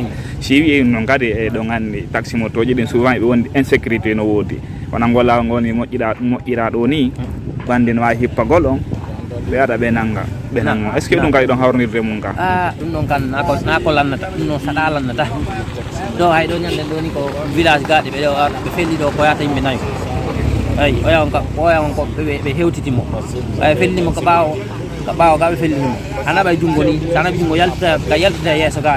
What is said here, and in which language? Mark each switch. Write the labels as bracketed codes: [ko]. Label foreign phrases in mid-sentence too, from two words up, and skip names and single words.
[ff] si wi noon kadi e ɗo gandi taxi motoji ɗin souvent ɓe wondi insécurité no woodi wona ngol lawol ngol ni moƴƴira ɗo ni bande no wawi hippagol on ɓe aɗa ɓe nanga [fr] est ce que [ff] ɗum kadi ɗon hawrnirde mum ka ɗum ɗon kan na ko lannata ɗum ɗon saɗa lannata ɗo hay ɗo ñanden ɗo ni ko village gaɗe ɓe ɗo ɓe felli ɗo ko yata yimɓe nayo ayi oya on ko ɓe hewtitimo ɓe fellimo ko ɓaawo ga ɓe fellimo a naɓa junngo ni sa naɓi junngo yaltita yeeso gaɗe